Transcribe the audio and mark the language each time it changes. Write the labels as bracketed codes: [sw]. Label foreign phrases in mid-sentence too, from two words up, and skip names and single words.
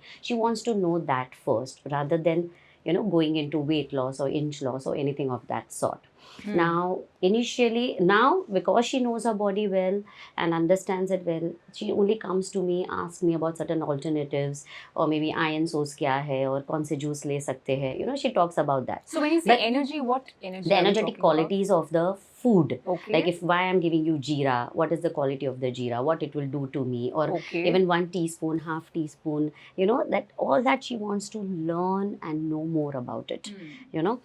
[en] She wants to know that first rather than, going into weight loss or inch loss or anything of that sort. Now, initially, now because she knows her body well and understands it well, she only comes to me, asks me about certain alternatives, or maybe iron source [hi] क्या है, [en] or [hi] कौन से जूस ले सकते है. [en] You know, she talks about that. So when you say But energy, what energy? The are we energetic talking qualities of the food. about? Okay. Like if why I'm giving you jeera, what is the quality of the jeera, what it will do to me, or Okay. even 1 teaspoon, half teaspoon, you know, that all that she wants to learn and know more about it, you know.